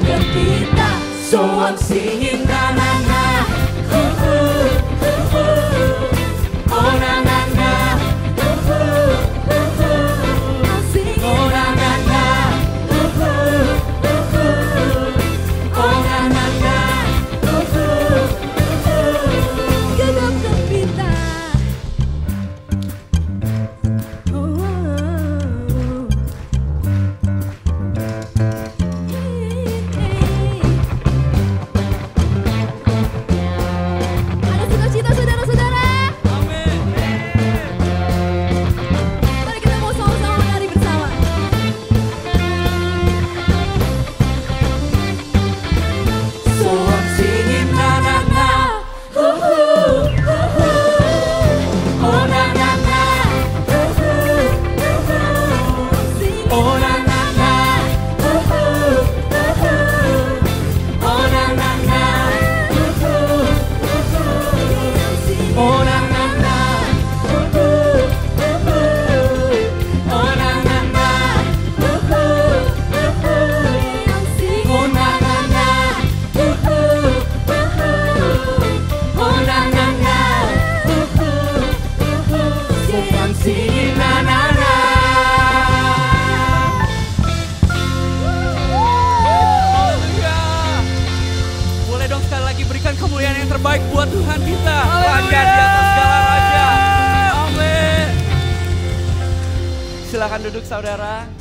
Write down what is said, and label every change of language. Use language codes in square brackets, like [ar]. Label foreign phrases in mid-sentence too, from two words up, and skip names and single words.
[id] kita. Soang singing na na na. Oh na na na. Oh na na na. Oh na na na. Gegap gempita. Ada sukacita saudara-saudara. Mari kita mau sama-sama menari bersama. [en] So I'm singing na na na. Oh na na na. Oh na na na. Oh na na na. Oh na na na. Oh na na na. Oh na na na. Oh na na na. Sayang singing na na na. [id] Boleh dong sekali lagi berikan kemuliaan yang terbaik buat Tuhan kita. Raja di atas segala raja. Amin. Silakan duduk saudara.